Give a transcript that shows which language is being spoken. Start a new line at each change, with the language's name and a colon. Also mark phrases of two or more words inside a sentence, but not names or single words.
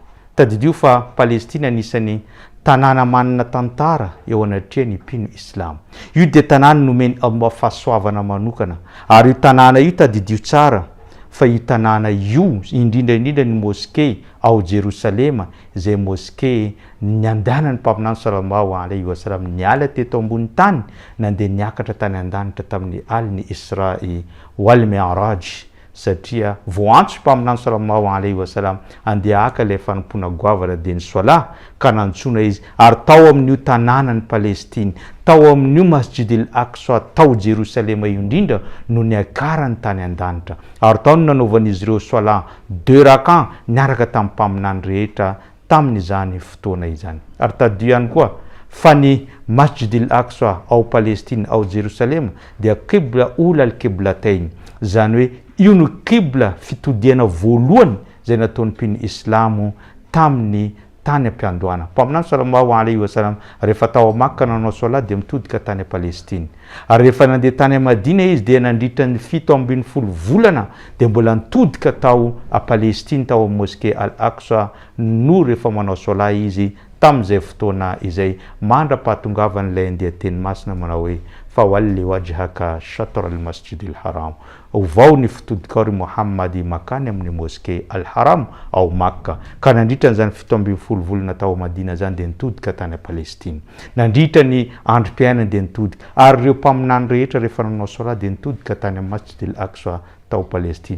Malagasy: Tadidio fa Palestina anisany tanàna manana tantara eo anatria ny mpino islam. Io dia tanàna nomeny Allah fahasoavana manokana, ary io tanàna io tadidio tsara fa io tanàna io indrindraindrindra ny moské ao Jerusalema, izay moské ny andehanan'ny mpaminany
Arabic: صلى الله عليه وسلم
Malagasy: niala teto ambony tany nandeha niakatra tany an-danitra tamin'ny aliny Isra'i wal Mi'raj, satria voantso mpaminany
Arabic: صلى الله عليه وسلم
Malagasy: andeha aka ilay fanompona goavana dia ny sola ka nantsona izy ary tao amin'io tanànany Palestine, tao amin'io Masjid al-Aqsa, tao Jerusalema io indrindra no niakarany tany an-danitra ary tao no nanaovan'izy ireo sola 2 rakan niaraka tamin'ny mpaminany rehetra tamin'izany fotoana izany. Ary tadio ihany koa fa ny Masjid al-Aqsa ao Palestine ao Jerusalema dia
Arabic: قبلة أولى القبلتين,
Malagasy: zany hoe io no qibla fitodiana voalohany zay nataon'ny mpino islamo tamin'ny tany ampiandohana. Mpaminany
Arabic: صلى الله عليه وسلم
Malagasy: rehefa tao Makka nanao solat dia mitodika tany Palestine. Ary rehefa nandeha tany Madina izy dia nandritra ny 7 volana dia mbola nitodika tao a Palestine tao amin'ny mosquée Al-Aqsa no rehefa manao solat izy tamin'izay fotoana izay mandra-pahatongavan'ilay andeha teny masina manao hoe
Arabic: فول وجهك شطر المسجد الحرام.
Malagasy: Ovao ny fitodikao ry Muhammady makany amin'ny mosquée al-haram ao Makka. Ka nandritra n'izany 7 volana tao Madina zany dia nitodika tany a Palestine. Nandritra ny androm-piainany dia nitodika. Ary ireo mpaminany rehetra rehefa nanao solat dia nitodika tany amin'ny masjid al-Aqsa tao Palestine.